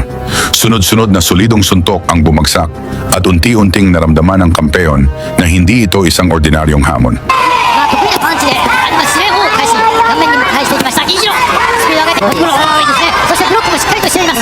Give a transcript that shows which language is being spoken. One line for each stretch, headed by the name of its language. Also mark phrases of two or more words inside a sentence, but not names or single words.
Filipino: Sunod-sunod na solidong suntok ang bumagsak at unti-unting naramdaman ng kampeon na hindi ito isang ordinaryong hamon.
Japanese: 得意なパンチで試合を開始、顔面にも返していきました銀次郎。スピード上げてボディーブロー多いですね。そしてブロックもしっかりとしています。